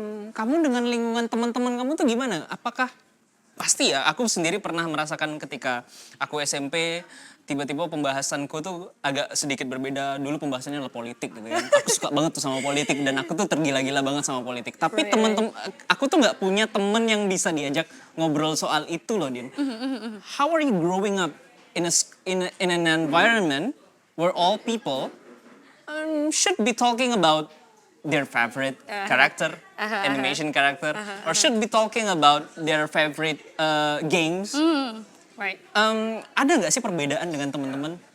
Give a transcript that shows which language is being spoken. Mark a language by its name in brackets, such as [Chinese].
[Indonesian] Kamu dengan lingkungan teman-teman kamu tuh gimana? Apakah pasti ya, aku sendiri pernah merasakan ketika aku SMP, tiba-tiba pembahasanku tuh agak sedikit berbeda. Dulu pembahasannya adalah politik gitu kan. Aku suka banget tuh sama politik dan aku tuh tergila-gila banget sama politik. Tapi [English] Right. [Indonesian] teman-teman, aku tuh nggak punya temen yang bisa diajak ngobrol soal itu loh, Din. [English] How are you growing up in an environment where all people should be talking about their favorite character, animation character, or should be talking about their favorite games. Right. [Indonesian] Ada nggak sih perbedaan dengan teman-teman?